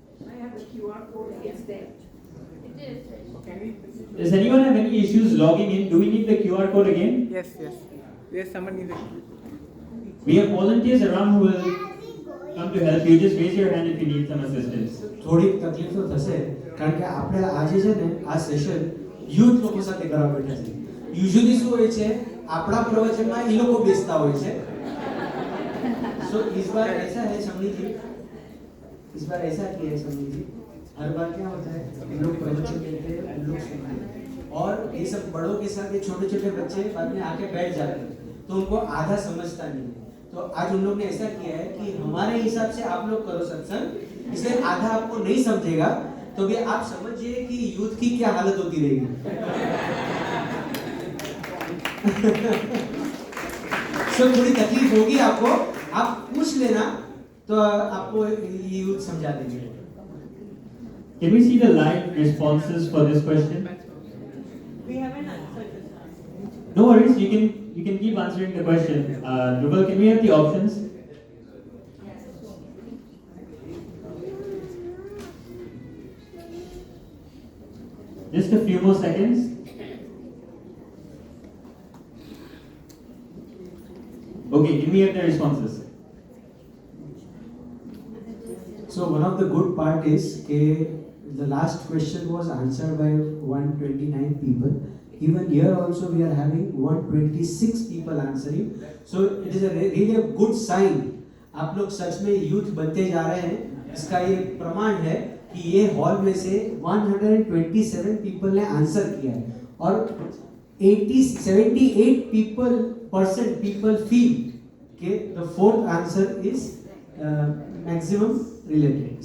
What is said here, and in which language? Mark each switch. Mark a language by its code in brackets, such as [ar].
[en] I have a QR code. It's there. Does anyone have any issues logging in? Do we need the QR code again? Yes, yes. Yes, someone needs it. We have volunteers around who will come to help you. Just raise your hand if you need some assistance. [gu] થોડી તકલીફ તો થશે કારણ કે આપણે આજે છે ને આ સેશન યુથ લોકો સાથે કરવા બેઠા છે. યુઝ્યુઅલી શું હોય છે આપણા પ્રવચનમાં એ લોકો બેસતા હોય છે. [hi] सो इस बार ऐसा है शम्मी जी, इस बार ऐसा किया है शम्मी जी, हर बार क्या होता है इन लोग प्रवचन देते हैं, उन लोग सुनते हैं, और ये सब बड़ों के साथ ये छोटे छोटे बच्चे बाद में आके बैठ जाते हैं तो उनको आधा समझता नहीं है. तो आज उन लोग ने ऐसा किया है कि हमारे हिसाब से आप लोग करो सत्संग, इसलिए आधा आपको नहीं समझेगा तो भी आप समझिए कि यूथ की क्या हालत होती रहेगी. सो थोड़ी तकलीफ होगी आपको, आप पूछ लेना तो आपको यूथ समझा देंगे. [en] Can we see the live responses for this question? We haven't answered this. No worries, you can keep answering the question. Rubal, can we have the options? Just a few more seconds. Okay, can we have the responses? So one of the good part is the last question was answered by 129 people. Even here also we are having 126 people answering. So it is really a good sign. [hi] आप लोग सच में youth बनते जा रहे हैं, इसका ये प्रमाण है कि ये हॉल में से 127 people ने आंसर किया है और 78% [en] people feel [hi] कि [en] the fourth answer is maximum related.